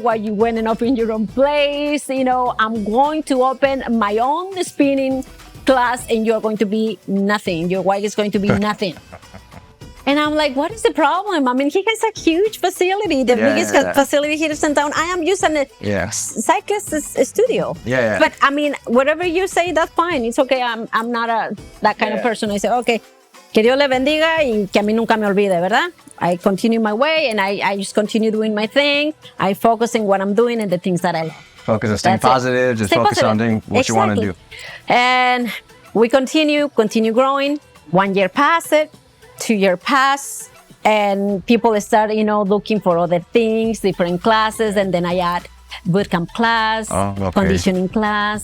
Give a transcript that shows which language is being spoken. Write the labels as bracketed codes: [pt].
[en] Why you went and opened your own place? I'm going to open my own spinning class and you're going to be nothing. Your wife is going to be nothing. And I'm like, what is the problem? I mean, he has a huge facility, the biggest facility here in town. I am using a cyclist studio. But I mean, whatever you say, that's fine. It's okay. I'm not that kind of person. I say, okay, [es] que Dios le bendiga y que a mí nunca me olvide, ¿verdad? [en] I continue my way and I just continue doing my thing. I focus on what I'm doing and the things that I love. Focus on staying positive, just focus on doing what you want to do. And we continue growing. 1 year passed, 2 years passed, and people start, looking for other things, different classes, and then I add bootcamp class, conditioning class.